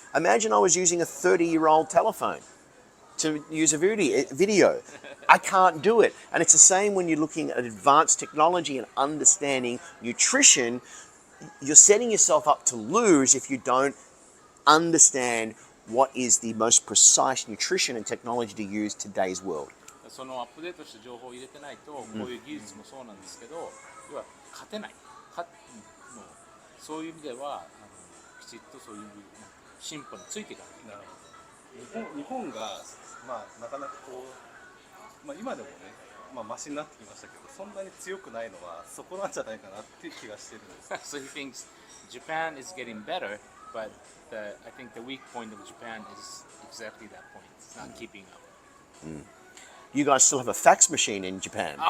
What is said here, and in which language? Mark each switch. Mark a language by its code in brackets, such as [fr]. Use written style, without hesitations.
[en] Imagine I was using a 30-year-old telephone to use a video. I can't do it. And it's the same when you're looking at advanced technology and understanding nutrition. You're setting yourself up to lose if you don't understand what is the most precise nutrition and technology to use today's world. [ja] そのアップデートした情報を入れてないと、こういう技術もそうなんですけど、要は勝てない。もうそういう意味ではきちっとそういう進歩についていかなきゃいけない。日本がなかなかこう、今でもね、マシになってきましたけど、そんなに強くないのはそこなんじゃないかなっていう気がしてるんです。 [en] So he thinks Japan is getting better, but I think the weak point of Japan is exactly that point. It's not keeping up. You guys still have a fax machine in Japan.